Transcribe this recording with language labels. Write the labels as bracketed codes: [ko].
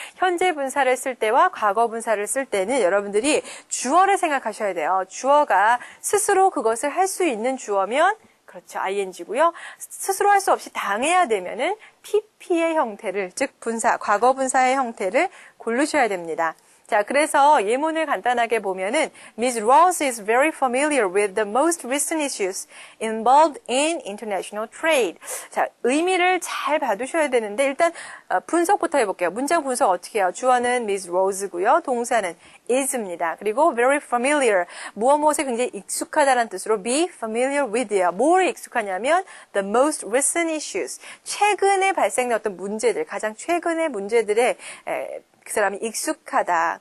[ko] 현재 분사를 쓸 때와 과거 분사를 쓸 때는 여러분들이 주어를 생각하셔야 돼요. 주어가 스스로 그것을 할 수 있는 주어면 그렇죠. ing고요. 스스로 할 수 없이 당해야 되면은 pp의 형태를, 즉 분사, 과거 분사의 형태를 고르셔야 됩니다. 자, 그래서 예문을 간단하게 보면은 Ms. [en] Rose is very familiar with the most recent issues involved in international trade. [ko] 자, 의미를 잘 봐두셔야 되는데 일단 분석부터 해볼게요. 문장 분석 어떻게 해요? 주어는 Ms. Rose고요. 동사는 is입니다. 그리고 very familiar, 무엇에 굉장히 익숙하다는 뜻으로 be familiar with예요. 뭘 익숙하냐면 the most recent issues, 최근에 발생된 어떤 문제들, 가장 최근의 문제들의 그 사람이 익숙하다.